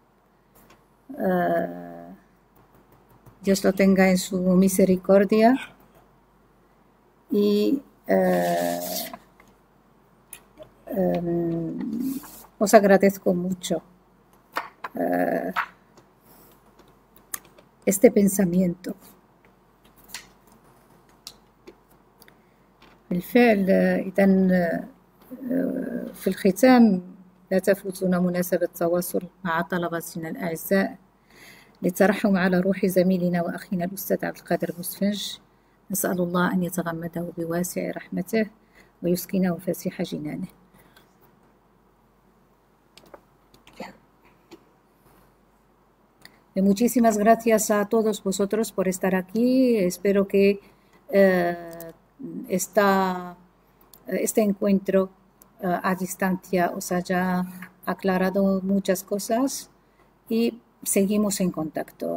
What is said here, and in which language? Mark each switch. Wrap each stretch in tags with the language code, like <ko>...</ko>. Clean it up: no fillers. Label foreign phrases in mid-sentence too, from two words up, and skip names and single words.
<es>Dios lo tenga en su misericordia y os agradezco mucho este pensamiento.</es> <ar>بالفعل إذا في الختام لا تفوتنا مناسبة تواصل مع طلبتنا الأعزاء للترحم على روح زميلنا وأخينا الأستاذ عبد القادر بوسفنج. نسأل الله أن يتغمده بواسع رحمته ويسكنه فسيح جنانه.</ar> <es>Muchísimas gracias a todos vosotros por estar aquí. Espero que este encuentro a distancia os haya aclarado muchas cosas y seguimos en contacto.</es>